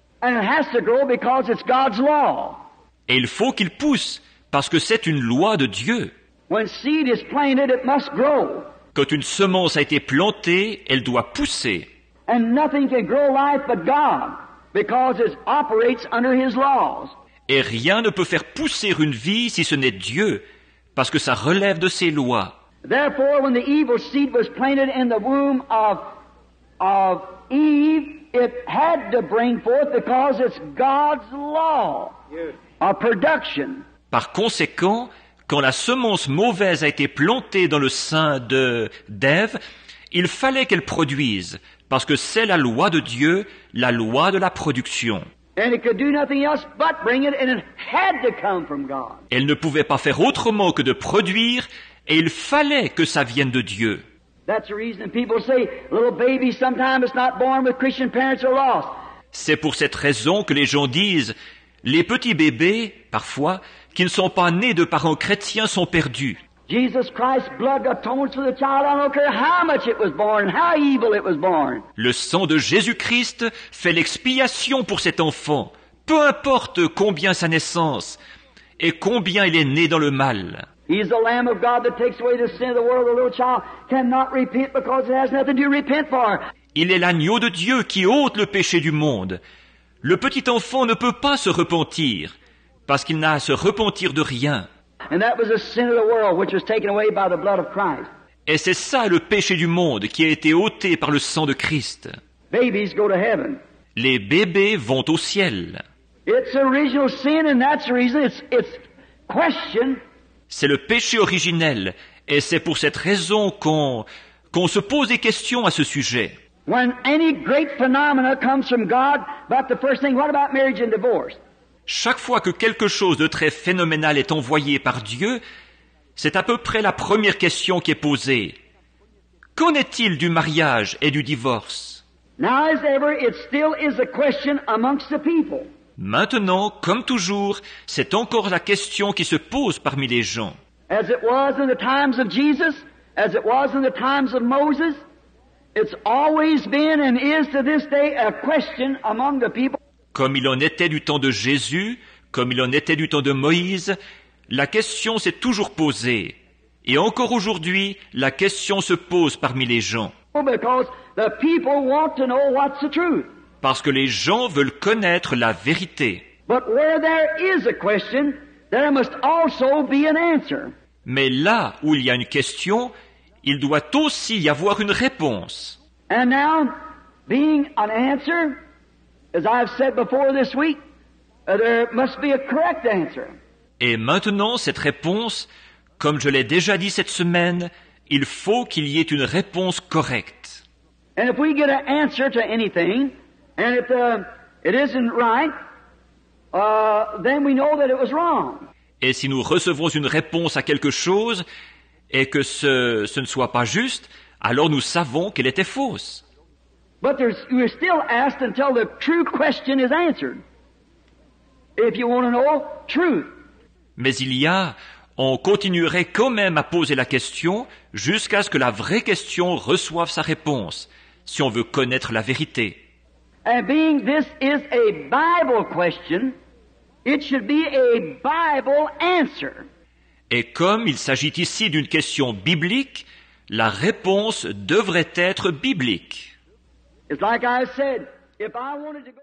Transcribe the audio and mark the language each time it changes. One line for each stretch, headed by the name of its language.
English: And it has to grow because it's God's law.
French: Et il faut qu'il pousse, parce que c'est une loi de Dieu.
English: When seed is planted, it must grow.
French: Quand une semence a été plantée, elle doit pousser.
English: And nothing can grow life but God, because it operates under His laws.
French: Et rien ne peut faire pousser une vie si ce n'est Dieu, parce que ça relève de ses lois.
English: Therefore, when the evil seed was planted in the womb of Eve, it had to bring forth because it's God's law of production.
French: Par conséquent, quand la semence mauvaise a été plantée dans le sein d'Ève, il fallait qu'elle produise, parce que c'est la loi de Dieu, la loi de la production.
English: And it could do nothing else but bring it, and it had to come from God.
French: Elle ne pouvait pas faire autrement que de produire, et il fallait que ça vienne de Dieu.
English: That's the reason people say, little babies sometimes it's not born with Christian parents are lost.
French: C'est pour cette raison que les gens disent, les petits bébés, parfois, qui ne sont pas nés de parents chrétiens sont perdus.
English: Jesus Christ's blood atones for the child. I don't care how much it was born, how evil it was born.
French: Le sang de Jésus-Christ fait l'expiation pour cet enfant, peu importe combien sa naissance et combien il est né dans le mal.
English: He's the Lamb of God that takes away the sin of the world. The little child cannot repent because it has nothing to repent for.
French: Il est l'agneau de Dieu qui ôte le péché du monde. Le petit enfant ne peut pas se repentir, parce qu'il n'a à se repentir de rien.
English: And that was the sin of the world, which was taken away by the blood of Christ.
French: Et c'est ça le péché du monde qui a été ôté par le sang de Christ.
English: Babies go to heaven.
French: Les bébés vont au ciel.
English: It's original sin, and that's the reason it's questioned.
French: C'est le péché originel, et c'est pour cette raison qu'on se pose des questions à ce sujet.
English: When any great phenomena comes from God, but the first thing, what about marriage and divorce?
French: Chaque fois que quelque chose de très phénoménal est envoyé par Dieu, c'est à peu près la première question qui est posée. Qu'en est-il du mariage et du divorce?
English: Now as ever, it still is a question amongst the people.
French: Maintenant, comme toujours, c'est encore la question qui se pose parmi les gens.
English: As it was in the times of Jesus, as it was in the times of Moses, it's always been and is to this day a question among the people.
French: Comme il en était du temps de Jésus, comme il en était du temps de Moïse, la question s'est toujours posée. Et encore aujourd'hui, la question se pose parmi les gens.
English: Because the people want to know what's the truth.
French: Parce que les gens veulent connaître la vérité.
English: But where there is a question, there must also be an answer.
French: Mais là où il y a une question, il doit aussi y avoir une réponse.
English: And now, being an answer, as I've said before this week, there must be a correct answer.
French: Et maintenant, cette réponse, comme je l'ai déjà dit cette semaine, il faut qu'il y ait une réponse correcte.
English: And if we get an answer to anything, and if it isn't right, then we know that it was wrong.
French: Et si nous recevons une réponse à quelque chose, et que ce ne soit pas juste, alors nous savons qu'elle était fausse.
English: But we're still asked until the true question is answered. If you want to know truth.
French: Mais il y a on continuerait quand même à poser la question jusqu'à ce que la vraie question reçoive sa réponse, si on veut connaître la vérité.
English: And being this is a Bible question, it should be a Bible answer.
French: Et comme il s'agit ici d'une question biblique, la réponse devrait être biblique.
English: It's like I said, if I wanted to go